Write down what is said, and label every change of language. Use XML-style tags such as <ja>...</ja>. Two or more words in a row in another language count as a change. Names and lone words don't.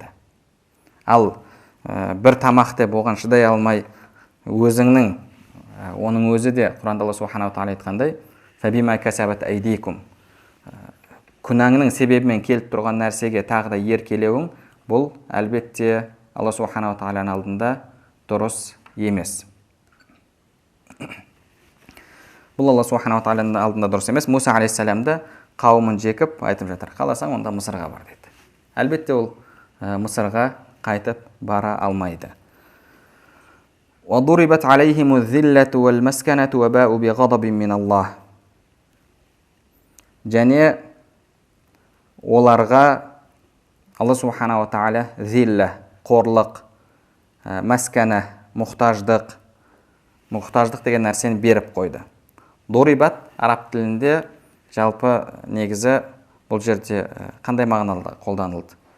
<kk>Ал бір тамақты болған шыдай алмай, өзіңнің, оның өзі де Құранда Алла</kk> <ar>سبحانه تعالى</ar> <kk>айтқандай,</kk> <ar>"فبما كسبت أيديكم",</ar> <kk>күнәңнің себебімен келіп тұрған нәрсеге тағы да еркелеуің бұл әлбетте Алла</kk> <ar>سبحانه تعالى</ar> <kk>алдында дұрыс емес. Бұл Алла</kk> <ar>سبحانه تعالى</ar> <kk>алдында дұрыс емес. Муса алейхиссаламды қауымын жекіп айтып жатыр: қаласаң, онда Мысырға бар дейді. Әлбетте ол Мысырға қайтып бара алмайды.</kk> <ar>وَضُرِبَتْ عَلَيْهِمُ الذِّلَّةُ وَالْمَسْكَنَةُ وَبَاءُوا بِغَضَبٍ مِّنَ اللَّهِ.</ar> <kk>Және оларға Алла</kk> <ar>سبحانه تعالى</ar> <kk>зилля, қорлық, мәскәнә, мұқтаждық деген нәрсені беріп қойды. Дорибат араб тілінде жалпы негізі бұл жерде қандай мағынада қолданылды?</kk>